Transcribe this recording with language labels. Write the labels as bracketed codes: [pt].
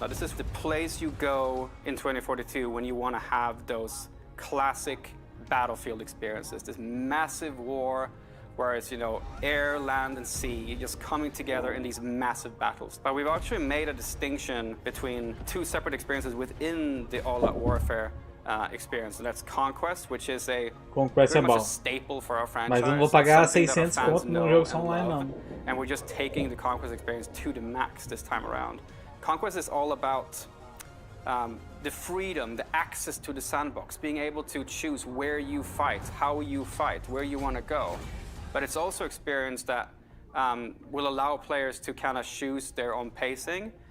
[en] Now, this is the place you go in 2042 when you want to have those classic Battlefield experiences, this massive war where it's, you know, air, land, and sea just coming together in these massive battles. But we've actually made a distinction between 2 separate experiences within the all-out warfare experience, and that's Conquest, which is a pretty much a staple for our franchise. [pt] Mas eu não vou pagar 600 conto num jogo só online, não. [en] And we're just taking the Conquest experience to the max this time around. Conquest is all about the freedom, the access to the sandbox, being able to choose where you fight, how you fight, where you want to go. But it's also experience that will allow players to kind of choose their own pacing.